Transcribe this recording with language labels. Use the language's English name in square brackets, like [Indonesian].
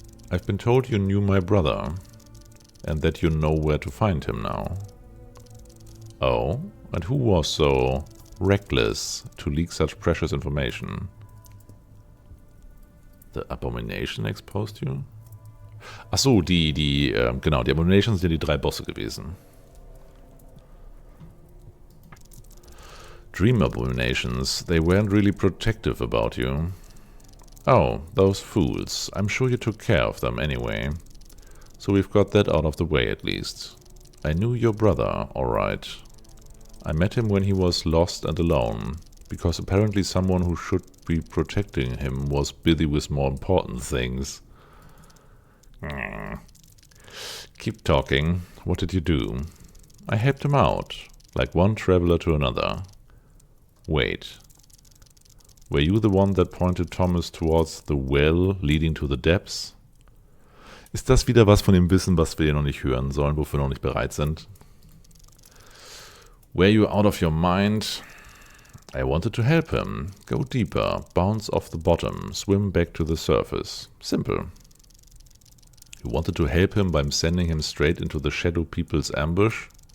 [English] I've been told you knew my brother, and that you know where to find him now. Oh, and who was so reckless to leak such precious information? The Abomination exposed you? [German] Ach so, genau, die Abominations sind ja die 3 Bosse gewesen. [English] Dream Abominations, they weren't really protective about you. Oh, those fools. I'm sure you took care of them anyway. So we've got that out of the way at least. I knew your brother, alright. I met him when he was lost and alone, because apparently someone who should be protecting him was busy with more important things. Keep talking. What did you do? I helped him out, like one traveler to another. Wait. Were you the one that pointed Thomas towards the well leading to the depths? [German] Ist das wieder was von dem Wissen, was wir hier noch nicht hören sollen, wofür wir noch nicht bereit sind? [English] Were you out of your mind? I wanted to help him. Go deeper, bounce off the bottom, swim back to the surface. Simple. You wanted to help him by sending him straight into the Shadow People's ambush?